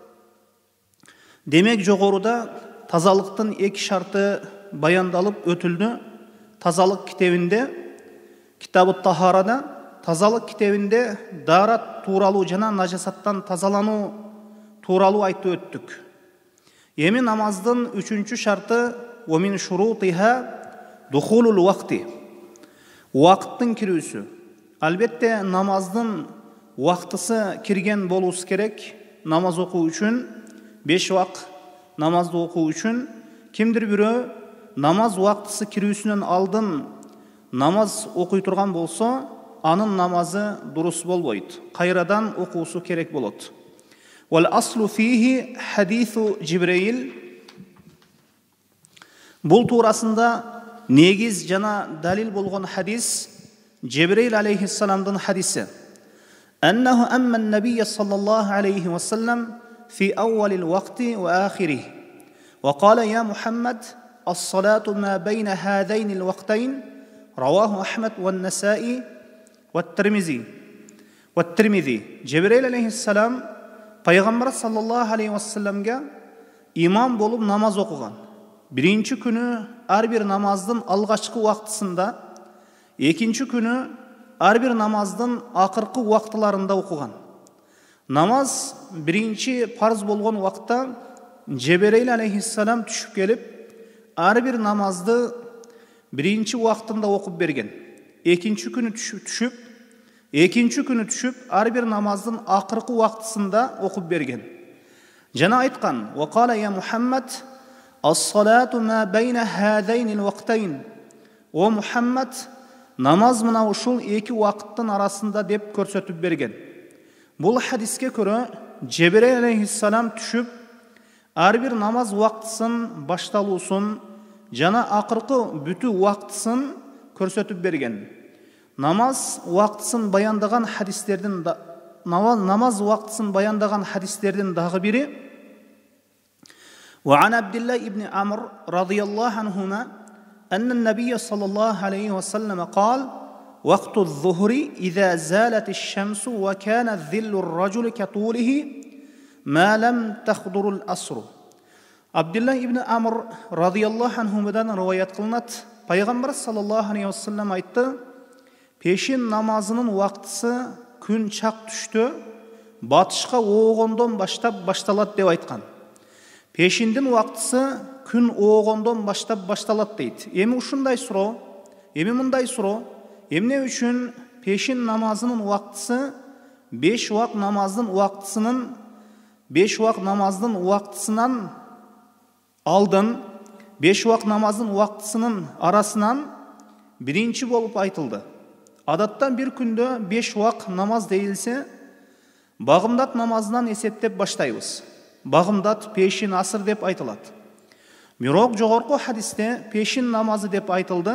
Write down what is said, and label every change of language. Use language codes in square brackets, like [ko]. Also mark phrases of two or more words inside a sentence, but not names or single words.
[ky] Демек жогоруда тазалыктын эки шарты баяндалып өтүлдү. Тазалык китебинде, Китабут Тахарада, тазалык китебинде дарат тууралуу жана нажасаттан тазалануу тууралуу айтып өттүк. Эми намаздын үчүнчү шарты [ar] ومن شروطها دخول الوقت. [ky] Уақыттың кирүүсү. Албетте намаздын уақытысы кирген болуусу керек. Намаз окуу үчүн 5 вак намазды окуу үчүн кимдир бирөө намаз уақытысы кирүүсүнөн алдын намаз окуй турган болсо, анын намазы дурус болбойт. Кайрадан окуусу керек болот. [ar] والأصل فيه حديث جبريل. [ky] Бул туурасында негиз жана далил болгон хадис Жебрейл алейхиссаламдын хадиси. [ar] أنه أما النبي صلى الله عليه وسلم في أول الوقت وآخره وقال يا محمد الصلاة ما بين هذين الوقتين رواه أحمد والنسائي والترمذي. [ky] Жебрейл алейхиссалам Пайгамбар саллаллаху алейхи вассаламга имам болуп намаз окуган. Биринчи күнү ар бир намаздын алгачкы убактысында, экинчи күнү ар бир намаздын акыркы убактыларында окуган. Намаз биринчи парз болгон убакта Жебрейл алейхиссалам түшүп келип, ар бир намазды биринчи убактында окуп берген. Экинчи күнү түшүп, ар бир намаздын акыркы убактысында окуп берген. Жана айткан: [ar] "وقال يا محمد الصلاة ما بين هذين الوقتين." [ky] О Мухаммад, намаз мына ушул эки убакыттын арасында деп көрсөтүп берген. Бул хадиске көрө Жебрейл алейхиссалам түшүп, ар бир намаз убактысын башталуусун жана акыркы бүтүү убактысын көрсөтүп берген. Намаз уақытысын баяндаган хадистердин дагы бири [ar] وعن عبد الله بن عمرو رضي الله عنهما أن النبي صلى الله عليه وسلم قال وقت الظهر إذا زالت الشمس وكان ذل الرجل كطوله ما لم تخضر الأسر [ky] Абдулла ибн Амр радияллаху анхумадан риваят кылынат. Пайгамбар саллаллаху алейхи ва саллям айтты: "Пешин намазының уақытысы күн чак түштө батышқа оғондон баштап башталат" деп айткан. Пешиндин уақытысы күн оғондон баштап башталат дейт. Эми ушундай суроо, эми мындай суроо: эмне үчүн пешин намазынын уақытысы 5 уақыт намаздын уақытысынан алдын, 5 уақыт намаздын уақытысынын арасынан биринчи болуп айтылды? Адаттан bir күндө 5 уақыт намаз дейилсе, багымдат намазынан эсептеп баштайбыз. Багымдат пешин асыр деп айтылат. Бирок жогорку хадисте пешин намазы деп айтылды.